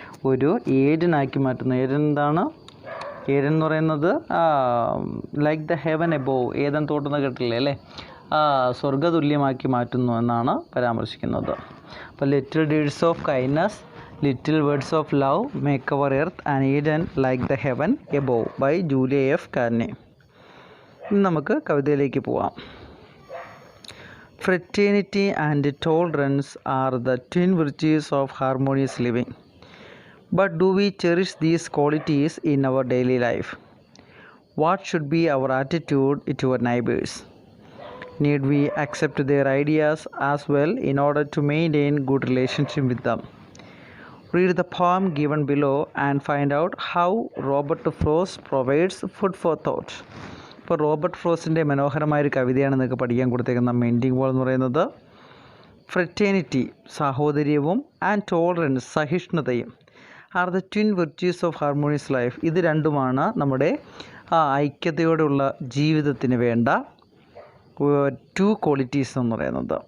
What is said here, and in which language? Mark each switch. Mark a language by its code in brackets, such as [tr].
[ml] ഒരു ഏഡനാക്കി മാറ്റുന്നു. ഏഡൻ എന്താണ്? ഏഡൻ എന്ന് പറയുന്നത് [en] like the heaven above, [ml] ഏതൻ തോട്ടുന്ന കേട്ടില്ലേ അല്ലേ, സ്വർഗതുല്യമാക്കി മാറ്റുന്നു എന്നാണ് പരാമർശിക്കുന്നത്. [en] അപ്പോൾ little deeds of kindness, little words of love make our earth and Eden like the heaven above by Julia F Carney. [ml] ഇനി നമുക്ക് കവിതയിലേക്ക് പോവാം. [en] Fraternity and tolerance are the twin virtues of harmonious living. But do we cherish these qualities in our daily life? What should be our attitude to our neighbors? Need we accept their ideas as well in order to maintain good relationship with them? Read the poem given below and find out how Robert Frost provides food for thought. [ml] ഇപ്പോൾ Robert ഫ്രോസ്റ്റിൻ്റെ മനോഹരമായൊരു കവിതയാണ് നിങ്ങൾക്ക് പഠിക്കാൻ കൊടുത്തേക്കുന്ന mending വാൾ എന്ന് പറയുന്നത്. [en] Fraternity സാഹോദര്യവും and tolerance സഹിഷ്ണുതയും are the twin virtues of harmonious life. [ml] ഇത് രണ്ടുമാണ് നമ്മുടെ ഐക്യതയോടുള്ള ജീവിതത്തിന് വേണ്ട ടു ക്വാളിറ്റീസ് എന്ന് പറയുന്നത്.